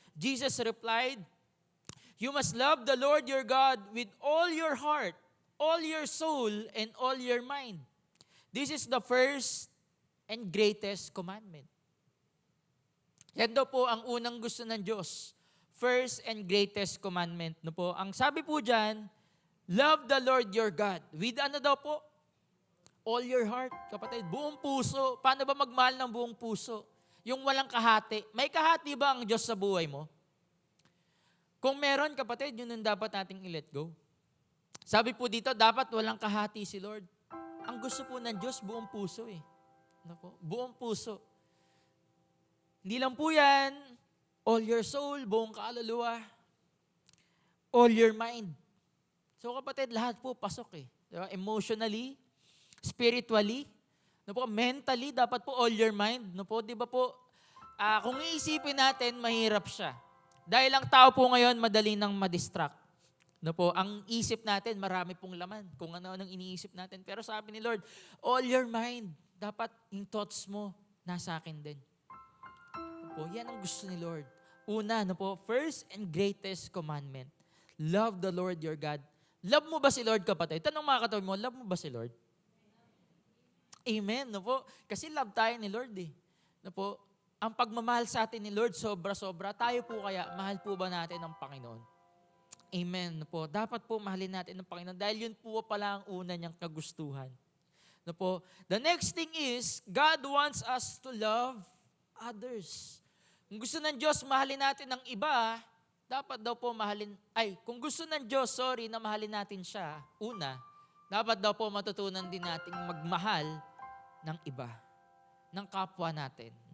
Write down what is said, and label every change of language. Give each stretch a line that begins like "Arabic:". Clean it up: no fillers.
English: Jesus replied, "You must love the Lord your God with all your heart, all your soul, and all your mind. This is the first and greatest commandment."
Filipino: Yan daw po ang unang gusto ng Diyos.
English: First and greatest commandment.
Filipino: No po? Ang sabi po dyan,
English: love the Lord your God.
Filipino: With ano daw po?
English: All your heart,
Filipino: kapatid. Buong puso. Paano ba magmahal ng buong puso? Yung walang kahati. May kahati ba ang Diyos sa buhay mo? Kung meron, kapatid, yun ang dapat nating i-let go. Sabi po dito, dapat walang kahati si Lord. Ang gusto po ng Diyos, buong puso eh. Ano po? Buong puso. Hindi lang po yan,
English: all your soul,
Filipino: buong kaluluwa,
English: all your mind.
Filipino: So kapatid, lahat po pasok eh. Diba? Emotionally, spiritually, no po, mentally, dapat po
English: all your mind.
Filipino: No po, di ba po, kung iisipin natin, mahirap siya. Dahil ang tao po ngayon, madali nang madistract. No po, ang isip natin, marami pong laman kung ano-anong iniisip natin. Pero sabi ni Lord,
English: all your mind,
Filipino: dapat yung thoughts mo, nasa akin din. No po, yan ang gusto ni Lord. Una, no po,
English: first and greatest commandment, love the Lord your God.
Filipino: Love mo ba si Lord, kapatid? Tanong mga katabi mo, love mo ba si Lord? Amen, no po? Kasi love tayo ni Lord eh. No po, ang pagmamahal sa atin ni Lord, sobra-sobra. Tayo po kaya, mahal po ba natin ang Panginoon? Amen, no po? Dapat po mahalin natin ang Panginoon dahil yun po pala ang una niyang kagustuhan. No po?
English: The next thing is, God wants us to love others.
Filipino: Kung gusto ng Diyos, mahalin natin ang iba, dapat daw po kung gusto ng Diyos, na mahalin natin siya, una, dapat daw po matutunan din nating magmahal ng iba, ng kapwa natin.